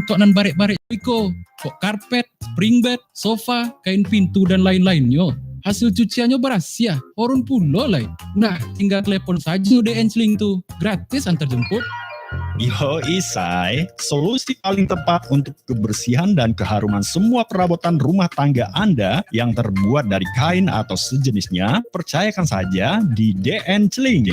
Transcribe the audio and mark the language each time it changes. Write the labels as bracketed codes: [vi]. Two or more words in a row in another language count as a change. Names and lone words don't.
[min] tok nan barek-barek iko, kok karpet, [id] spring bed, sofa, kain pintu dan lain-lainnya. Hasil cuciannya berhasil, [min] orun pulo lah. [id] Nah, tinggal telepon saja DN Celing tuh, gratis antar jemput. Yo Isai, solusi paling tepat untuk kebersihan dan keharuman semua perabotan rumah tangga Anda yang terbuat dari kain atau sejenisnya, percayakan saja di DN Celing.